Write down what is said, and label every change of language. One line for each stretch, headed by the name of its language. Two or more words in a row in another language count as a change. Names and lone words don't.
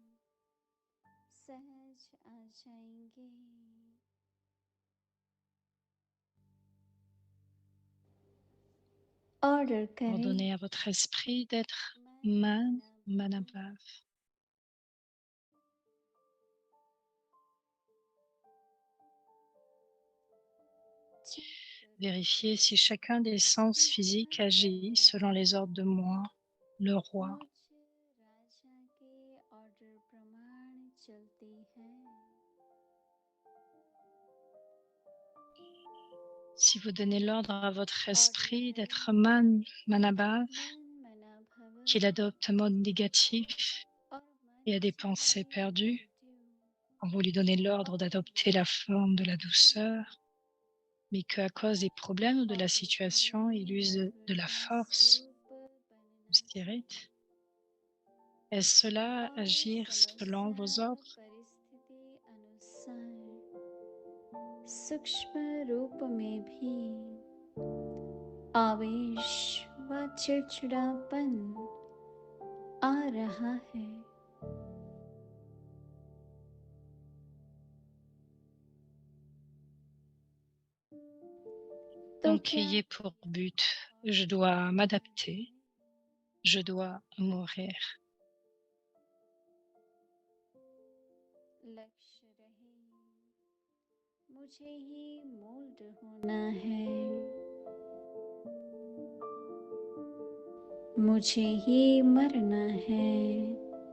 Hindi: सहज आ जाएंगे. Order करें.
French: Ordonnez à votre esprit d'être Man Manabhav. Vérifiez si chacun des sens physiques agit selon les ordres de moi, le roi.
Hindi: राजा के ऑर्डर प्रमाण चलती हैं.
French: Si vous donnez l'ordre à votre esprit d'être Man Manabhav, qu'il adopte un mode négatif et a des pensées perdues, quand vous lui donnez l'ordre d'adopter la forme de la douceur, mais qu'à cause des problèmes ou de la situation, il use de la force, du spirit, est-ce cela agir selon vos ordres?
Hindi: सूक्ष्म रूप में भी आवेश व चिड़चिड़ापन आ रहा है.
French: Donc ayez pour but, je dois m'adapter, je dois mourir.
Hindi: लक्ष्य रहे मुझे ही मोल्ड होना है. मुझे ही मरना है.